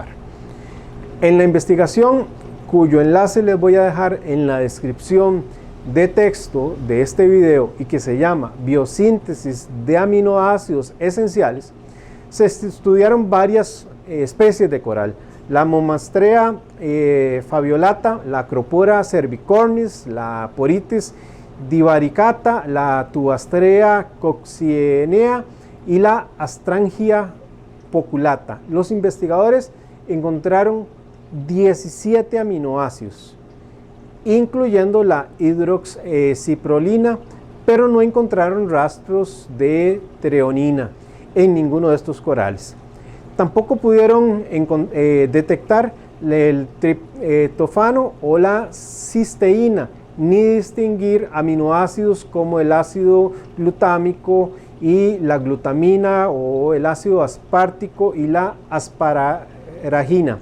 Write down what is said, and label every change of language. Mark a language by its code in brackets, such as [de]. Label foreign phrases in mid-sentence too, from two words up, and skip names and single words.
[es] En la investigación, cuyo enlace les voy a dejar en la descripción de texto de este video y que se llama Biosíntesis de aminoácidos esenciales, se estudiaron varias especies de coral. La Momastrea fabiolata, la Acropora cervicornis, la Porites divaricata, la Tubastrea coccinea y la Astrangia poculata. Los investigadores encontraron 17 aminoácidos, incluyendo la hidroxiprolina, pero no encontraron rastros de treonina en ninguno de estos corales. Tampoco pudieron detectar el triptofano o la cisteína, ni distinguir aminoácidos como el ácido glutámico y la glutamina, o el ácido aspartico y la asparagina.